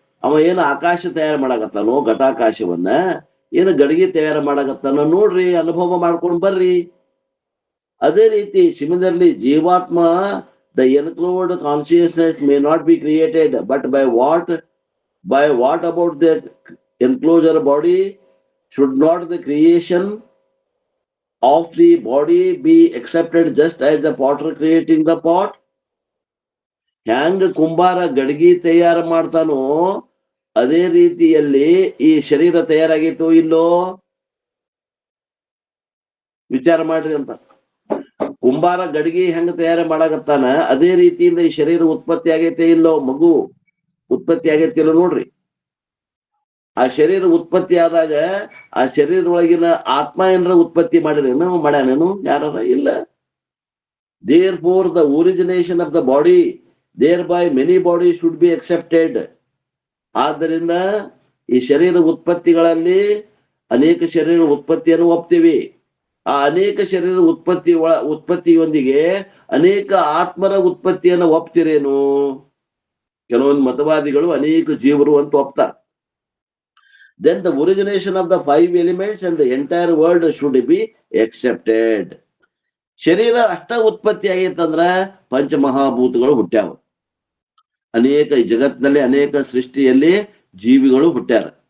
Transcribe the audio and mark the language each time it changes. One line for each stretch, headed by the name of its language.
Kannada: ಅವ ಏನು ಆಕಾಶ ತಯಾರು ಮಾಡಾಕತ್ತಾನೋ, ಘಟಾಕಾಶವನ್ನ ಏನು ಗಡಿಗೆ ತಯಾರು ಮಾಡಾಕತ್ತಾನೋ ನೋಡ್ರಿ, ಅನುಭವ ಮಾಡ್ಕೊಂಡ್ ಬರ್ರಿ. ಅದೇ ರೀತಿ
English: Similarly ಜೀವಾತ್ಮ, the enclosed consciousness may not be created, but by what about the enclosure body? Should not the creation of the body be accepted just as the potter creating the pot?
Kannada: ಹ್ಯಾಂಗ ಕುಂಬಾರ ಗಡಿಗೆ ತಯಾರು ಮಾಡ್ತಾನೋ ಅದೇ ರೀತಿಯಲ್ಲಿ ಈ ಶರೀರ ತಯಾರಾಗೈತೋ ಇಲ್ಲೋ ವಿಚಾರ ಮಾಡ್ರಿ ಅಂತ. ಕುಂಬಾರ ಗಡಿಗೆ ಹೆಂಗ ತಯಾರು ಮಾಡಾಕತ್ತಾನ ಅದೇ ರೀತಿಯಿಂದ ಈ ಶರೀರ ಉತ್ಪತ್ತಿ ಆಗೈತೆ ಇಲ್ಲೋ, ಮಗು ಉತ್ಪತ್ತಿ ಆಗೈತೆ ಇಲ್ಲೋ ನೋಡ್ರಿ. ಆ ಶರೀರ ಉತ್ಪತ್ತಿ ಆದಾಗ ಆ ಶರೀರದೊಳಗಿನ ಆತ್ಮ ಏನಾರ ಉತ್ಪತ್ತಿ ಮಾಡಿರೇನು, ಮಾಡ್ಯಾನೇನು? ಯಾರ? ಇಲ್ಲ.
English: Therefore the origination of the body, thereby many bodies should be accepted.
Kannada: ಆದ್ದರಿಂದ ಈ ಶರೀರ ಉತ್ಪತ್ತಿಗಳಲ್ಲಿ ಅನೇಕ ಶರೀರ ಉತ್ಪತ್ತಿಯನ್ನು ಒಪ್ತೀವಿ. ಆ ಅನೇಕ ಶರೀರ ಉತ್ಪತ್ತಿಯೊಂದಿಗೆ ಅನೇಕ ಆತ್ಮರ ಉತ್ಪತ್ತಿಯನ್ನು ಒಪ್ತಿರೇನು? ಕೆಲವೊಂದು ಮತವಾದಿಗಳು ಅನೇಕ ಜೀವರು ಅಂತ ಒಪ್ತಾರೆ.
English: Then the origination of the 5 elements and the entire world should be accepted.
Kannada: ಶರೀರ ಅಷ್ಟ ಉತ್ಪತ್ತಿ ಆಗೈತಂದ್ರ ಪಂಚಮಹಾಭೂತಗಳು ಹುಟ್ಟ್ಯಾವ. ಅನೇಕ ಜಗತ್ತಿನಲ್ಲಿ ಅನೇಕ ಸೃಷ್ಟಿಯಲ್ಲಿ ಜೀವಿಗಳು ಹುಟ್ಟ್ಯಾರ.